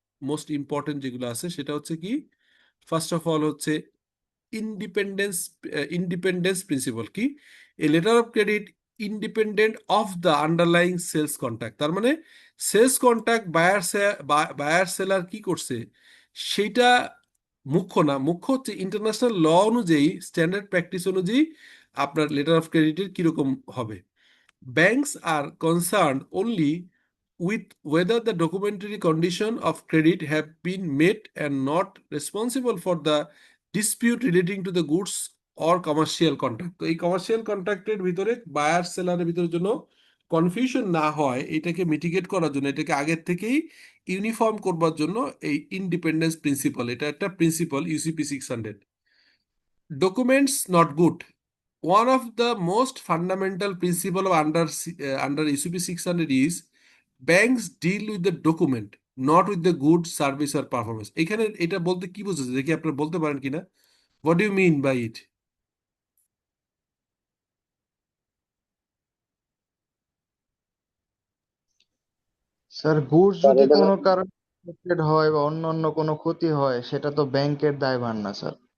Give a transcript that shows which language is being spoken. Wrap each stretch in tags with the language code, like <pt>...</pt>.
<en>most important</en> <bn>যেগুলো আছে সেটা হচ্ছে কি,</bn> <en>First of all হচ্ছে independence independence principle কি, a letter of credit independent of the underlying sales contract.</en> <bn>তার মানে সেলস কন্ট্রাক্ট বায়ার সেলার কি করছে সেইটা মুখ্য না, মুখ্য হচ্ছে ইন্টারন্যাশনাল ল অনুযায়ী, স্ট্যান্ডার্ড প্র্যাকটিস অনুযায়ী আপনার লেটার অফ ক্রেডিটের কিরকম হবে।</bn> <en>Banks are concerned only with whether the documentary condition of credit have been met and not responsible for the dispute relating to the goods or commercial contract।</en> <bn>তো এই commercial কন্ট্রাক্টের ভিতরে buyer সেলারের ভিতরের জন্য confusion না হয়, এটাকে মিটিগেট করার জন্য, এটাকে আগের থেকেই ইউনিফর্ম করবার জন্য এই ইন্ডিপেন্ডেন্স প্রিন্সিপাল, এটা একটা principal UCP 600।</bn> <en>Documents not good. One of the most fundamental principle of under UCP 600 is banks deal with the document, not with the good service or performance।</en> <bn>এখানে এটা বলতে কি বুঝেছে দেখি আপনারা বলতে পারেন কিনা,</bn> <en>what do you mean by it?</en> <bn>Sir goods যদি কোনো কারণে affected হয় বা অন্য অন্য কোনো ক্ষতি হয় সেটা তো ব্যাংকের দায়ভার না স্যার।</bn>